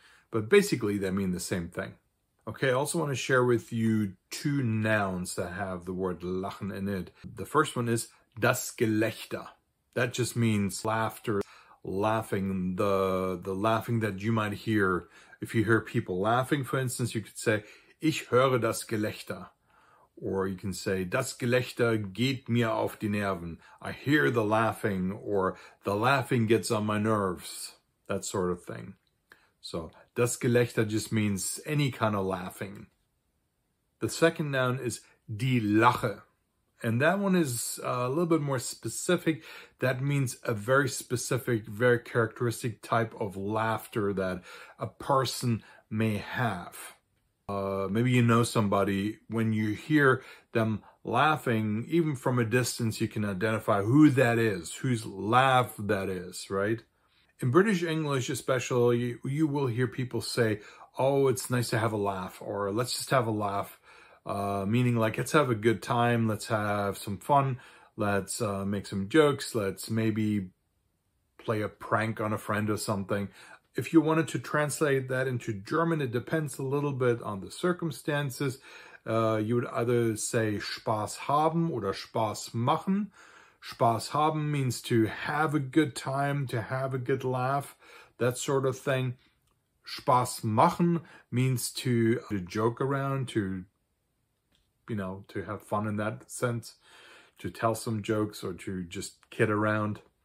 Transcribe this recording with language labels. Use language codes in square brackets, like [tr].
[en] But basically they mean the same thing. Okay, I also want to share with you two nouns that have the word lachen in it. The first one is das Gelächter. That just means laughter, laughing, the laughing that you might hear. If you hear people laughing, for instance, you could say, [de] ich höre das Gelächter. [en] Or you can say, [de] das Gelächter geht mir auf die Nerven. [en] I hear the laughing, or the laughing gets on my nerves. That sort of thing. So, das Gelächter just means any kind of laughing. The second noun is die Lache. And that one is a little bit more specific. That means a very specific, very characteristic type of laughter that a person may have. Maybe you know somebody, when you hear them laughing, even from a distance, you can identify who that is, whose laugh that is, right? In British English especially, you will hear people say, oh, it's nice to have a laugh, or let's just have a laugh, meaning like, let's have a good time, let's have some fun, let's make some jokes, let's maybe play a prank on a friend or something. If you wanted to translate that into German, it depends a little bit on the circumstances. You would either say [de] Spaß haben oder Spaß machen. [en] Spaß haben means to have a good time, to have a good laugh, that sort of thing. Spaß machen means to joke around, to have fun in that sense, to tell some jokes or to just kid around.